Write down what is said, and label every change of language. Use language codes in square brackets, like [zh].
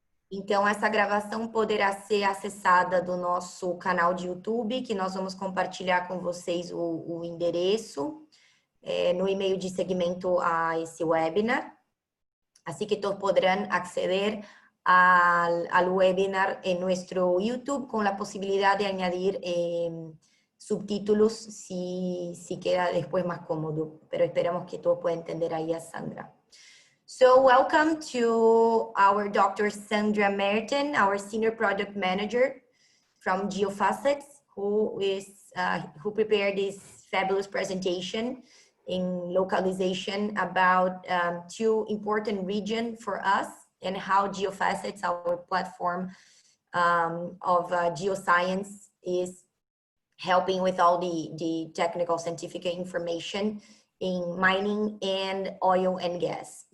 [pt] Então, essa gravação poderá ser acessada do nosso canal de YouTube, que nós vamos compartilhar com vocês o endereço no e-mail de seguimento a esse webinar. [es] Así que todos podrán acceder al webinar en nuestro YouTube con la posibilidad de añadir subtítulos si queda después más cómodo. Pero esperamos que todos puedan entender ahí a Sandra. [en] So welcome to our Dr. Sandra Merton, our Senior Project Manager from Geofacets, who prepared this fabulous presentation in localization about two important regions for us and how Geofacets, our platform of geoscience, is helping with all the technical scientific information in mining and oil and gas.